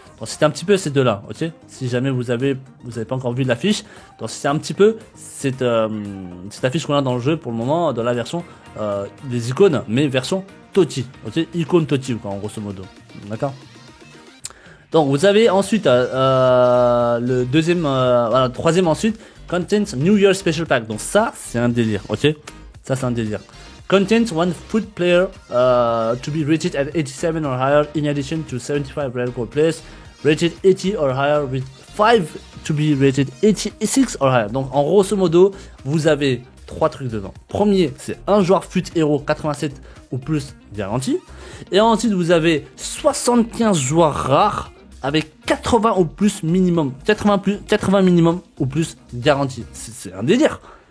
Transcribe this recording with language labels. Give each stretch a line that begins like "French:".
French: Donc c'était un petit peu ces deux-là, ok. Si jamais vous avez pas encore vu l'affiche, donc c'est un petit peu cette affiche qu'on a dans le jeu pour le moment, dans la version des icônes, mais version Totti, ok, icône Totti quoi, en grosso modo, d'accord. Donc vous avez ensuite le deuxième, voilà, troisième ensuite, Content New Year Special Pack. Donc ça c'est un délire, ok. Ça c'est un délire.
English: Content one foot player to be rated at 87 or higher in addition to 75 rare gold players rated 80 or higher with 5 to be rated 86 or higher.
French: Donc en grosso modo, vous avez trois trucs dedans. Premier, c'est un joueur fut héros 87 ou plus garanti. Et ensuite, vous avez 75 joueurs rares avec 80 ou plus minimum, 80 minimum ou plus garanti. C'est un délire.